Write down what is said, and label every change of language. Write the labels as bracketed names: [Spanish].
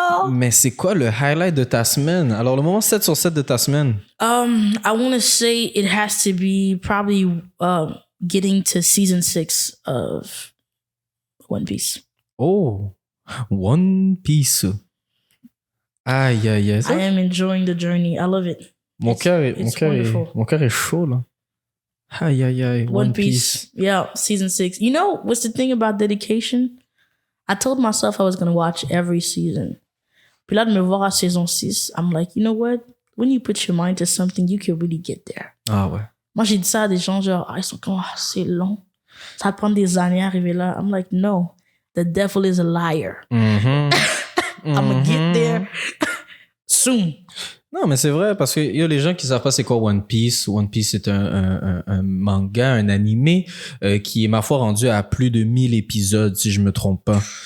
[French] Mais c'est quoi le highlight de ta semaine? Alors, le moment 7 sur 7 de ta semaine. [English] I want to say it has to be probably getting to season 6 of One Piece. Oh, One Piece. Aïe. I am enjoying the journey. I love it. [French] Mon cœur est chaud, là. Aïe. [English] One Piece. Yeah, season 6. You know, what's the thing about dedication? I told myself I was going to watch every season. [French] Puis là, de me voir à saison 6, [English] I'm like, you know what? When you put your mind to something, you can really get there. [French] Ah ouais. Moi, j'ai dit ça à des gens, genre, ils sont comme, c'est long. Ça va prendre des années à arriver là. [English] I'm like, no. The devil is a liar. I'm gonna get there soon. [French] Non, mais c'est vrai, parce qu'il y a les gens qui savent pas c'est quoi One Piece. One Piece, c'est un manga, un animé qui est, ma foi, rendu à plus de 1000 épisodes, si je me trompe pas.